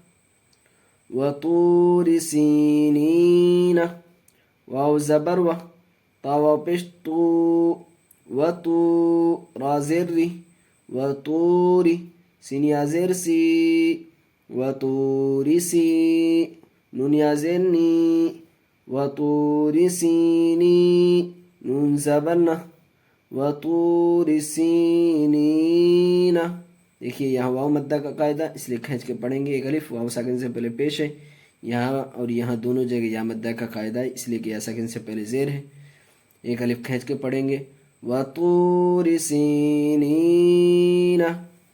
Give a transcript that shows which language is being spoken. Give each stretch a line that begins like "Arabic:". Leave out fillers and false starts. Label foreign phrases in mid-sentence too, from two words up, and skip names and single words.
Arabic: وطور سینین
Urdu: واو زبر و طا واو پیش تو وطو را زیر ری وطوری سین یا زیر سی وطوری سی نون یا زیر نی وطوری سینی نون زبر نہ وطور سینین. دیکھیے یہاں واو مدہ کا قاعدہ اس لیے کھینچ کے پڑھیں گے. ایک الف واو ساکن سے پہلے پیش ہے یہاں اور یہاں دونوں جگہ یا مدہ کا قاعدہ ہے اس لیے کہ یا ساکن سے پہلے زیر ہے.
Arabic: ایک الف کھینچ کے پڑھیں گے وطور سینین.